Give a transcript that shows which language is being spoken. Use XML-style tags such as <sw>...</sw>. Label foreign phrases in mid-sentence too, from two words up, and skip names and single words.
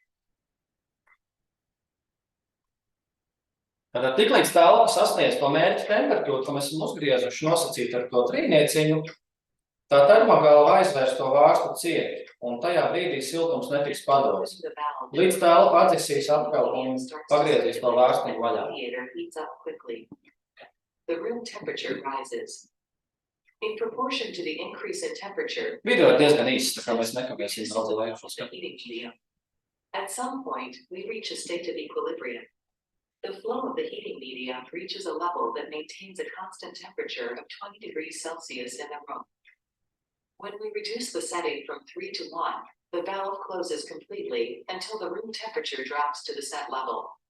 <lv>Tātad tiklīdz telpa sasniedz to mērķa temperatūru, ko mēs esam uzgriezuši nosacīt ar to 3, tā termogalva aizvērs to vārstu cieti, un tajā brīdī siltums netiks padots. Līdz telpa atdzisīs atkal un pagriezīs to vārstu vaļā. Video ir diezgan īsts, tā kā mēs nekavēsim daudz laiku skatīt.</lv> <en>At some point, we reach a state of equilibrium. The flow of the heating media reaches a level that maintains a constant temperature of 20 degrees Celsius in the room. When we reduce the setting from 3 to 1, the valve closes completely until the room temperature drops to the set level.</en>